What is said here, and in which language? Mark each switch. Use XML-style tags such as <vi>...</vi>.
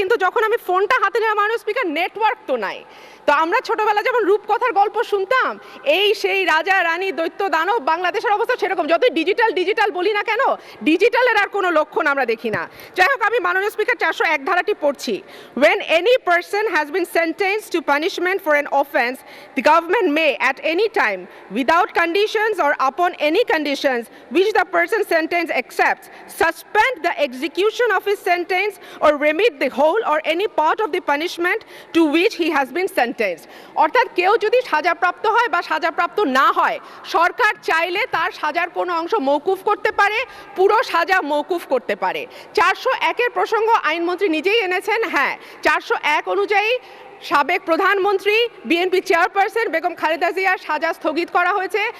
<bn>কিন্তু যখন আমি ফোনটা হাতে নেওয়া মাননীয় স্পিকার, নেটওয়ার্ক তো নাই। তো আমরা ছোটবেলা যখন রূপকথার গল্প শুনতাম, এই সেই রাজা রানী দৈত্য দানব, বাংলাদেশের অবস্থা সেরকম। যতই ডিজিটাল ডিজিটাল বলি না কেন, ডিজিটালের আর কোনো লক্ষণ আমরা দেখি না। যাই হোক, আমি মাননীয় স্পিকার 401 ধারাটি পড়ছি।</bn> <en>When any person has been sentenced to punishment for an offence, the government may at any time, without conditions or upon any conditions which the person sentenced accepts, suspend the execution of his sentence or remit the whole or any part of the punishment to which he has been sentenced.</en> <bn>অর্থাৎ কেউ যদি সাজাপ্রাপ্ত হয় বা সাজাপ্রাপ্ত না হয়, সরকার চাইলে তার সাজার কোনো অংশ মওকুফ করতে পারে, পুরো সাজা মওকুফ করতে পারে। 401-এর প্রসঙ্গ আইনমন্ত্রী নিজেই এনেছেন। হ্যাঁ, 401 অনুযায়ী সাবেক প্রধানমন্ত্রী বিএনপি চেয়ারপারসন বেগম খালেদা জিয়ার সাজা স্থগিত করা হয়েছে।</bn>